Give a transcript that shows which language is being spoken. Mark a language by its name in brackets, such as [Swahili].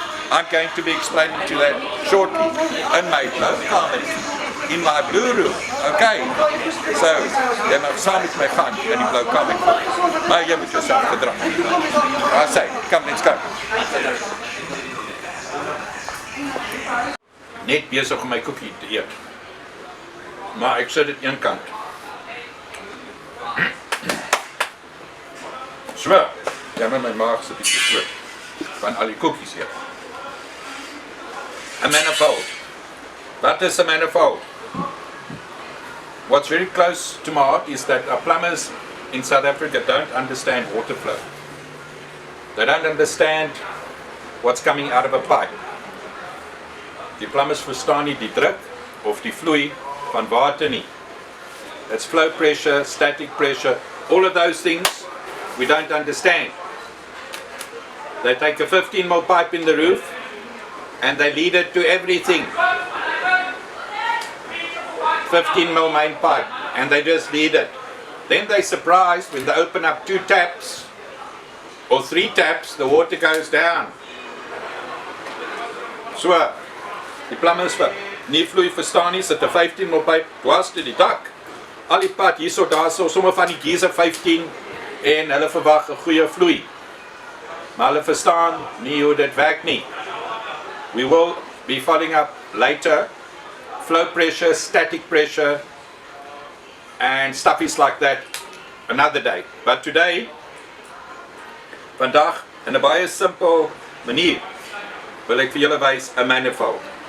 [English] I'm going to be explaining to that shortly in my blue kamer, in my blue room. [Afrikaans] Okay, so jy mag saam met my gaan in die blou kamer, maar jy moet jouself gedra. [English] I say, come, let's go. [Afrikaans] Net besig om my koekie te eet, maar ek sit dit een kant. So, ja, my maag is 'n bietjie groot van al die koekies hier. [English] A manifold. What is a manifold? What's very close to my heart is that our plumbers in South Africa don't understand water flow. They don't understand what's coming out of a pipe. [Afrikaans] Die plumbers verstaan nie die druk of die vloei van water nie. [English] It's flow pressure, static pressure, all of those things we don't understand. They take a 15 mil pipe in the roof and they lead it to everything. 15 mil main pipe, and they just lead it. Then they're surprised when they open up 2 taps or 3 taps, the water goes down. [Afrikaans] So, die plumbers wat nie vloei verstaan nie, sit 'n 15 mil pipe dwars te die dak. Al die pad hierso daarso, sommer van die geyser 15 en hulle verwag 'n goeie vloei. Maar hulle verstaan nie hoe dit werk nie. [English] We will be following up later flow pressure, static pressure, and stuff is like that another day. But today, [Afrikaans] vandag, in 'n baie simpel manier, wil ek vir julle wys 'n manifold.